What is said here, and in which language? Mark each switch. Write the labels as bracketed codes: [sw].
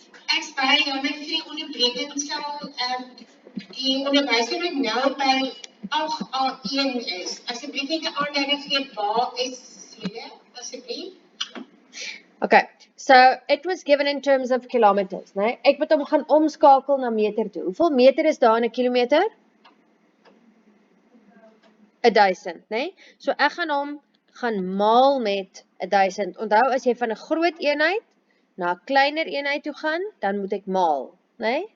[af] Ek baie jammer vir die onderbreking, sal die onderwyser wat nou by 8A1 is. Asseblief net 'n aanduiding gee waar is julle, asseblief? [en] Okay, so it was given in terms of kilometers, né? [af] Ek moet hom gaan omskakel na meter toe. Hoeveel meter is daar in 'n kilometer? 1000, né? So ek gaan hom maal met 1000. Onthou, as jy van 'n groot eenheid na 'n kleiner eenheid toe gaan, dan moet ek maal, né?